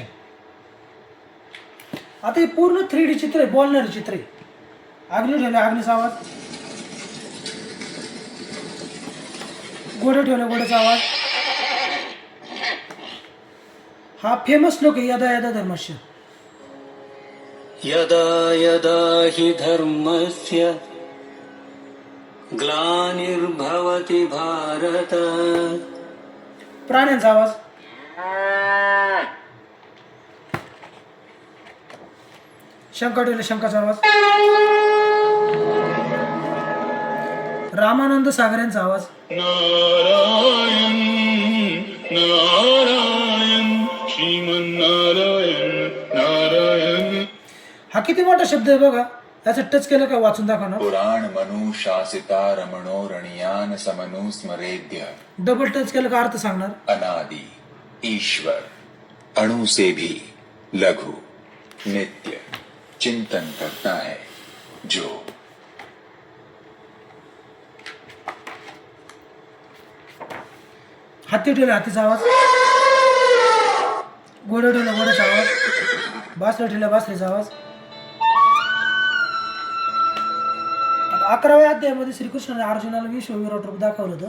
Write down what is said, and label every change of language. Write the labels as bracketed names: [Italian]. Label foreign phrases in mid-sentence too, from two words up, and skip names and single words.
[Marathi] आता हे पूर्ण 3D चित्र आहे, बोलणारे चित्र आहे. अग्नी ठेवले, अग्नीचा आवाज, घोडे ठेवले, घोड्याचा आवाज. हा फेमस श्लोक आहे, [Sanskrit] यदा यदा धर्मस्य. यदा यदा हि धर्मस्य ग्लानिर्भवति भारत. [Marathi] प्राण्यांचा आवाज, शंका ठेवले, शंकाचा आवाज, रामानंद सागर यांचा आवाज. [Sanskrit] नारायण नारायण श्रीमन्नारायण नारायण. [Marathi] हा किती मोठा शब्द आहे बघा. याचं टच केलं का वाचून दाखवा ना. [Sanskrit] पुराण मनु शासिता रमणो रणियान समनु स्मरेद्य. [Marathi] डबल टच केलं का अर्थ सांगणार. [Hindi] अनादि ईश्वर अणु से भी लघु नित्य चिंतन करता है जो. [Marathi] हाती ठेवले, हातीचा आवाज, घोडे ठेवले, घोड्याचा आवाज, बासरी ठेवले, बासरीचा आवाज. 11व्या अध्यायामध्ये श्रीकृष्णाने अर्जुनाला विश्वविराट रूप दाखवलं होतं.